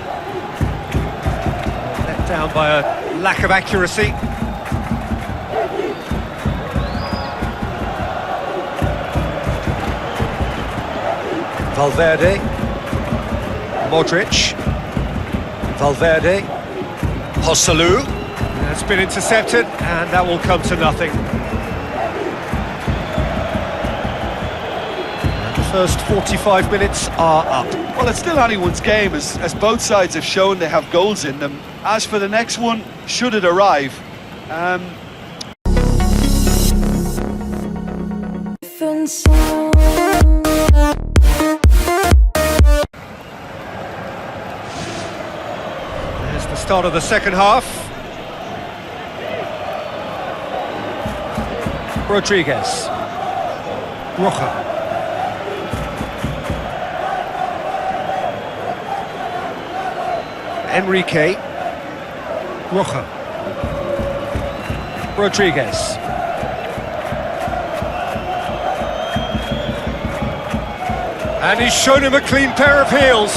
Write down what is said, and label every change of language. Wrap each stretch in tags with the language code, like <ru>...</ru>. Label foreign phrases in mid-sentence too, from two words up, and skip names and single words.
<en>Let down by a lack of accuracy. Valverde. Modric. Valverde. Joselu. That's been intercepted, and that will come to nothing. First 45 minutes are up. Well, it's still anyone's game, as both sides have shown they have goals in them. As for the next one, should it arrive, There's the start of the second half. Rodriguez. Roja. Enrique. Roja. Rodriguez. And he's shown him a clean pair of heels.</en>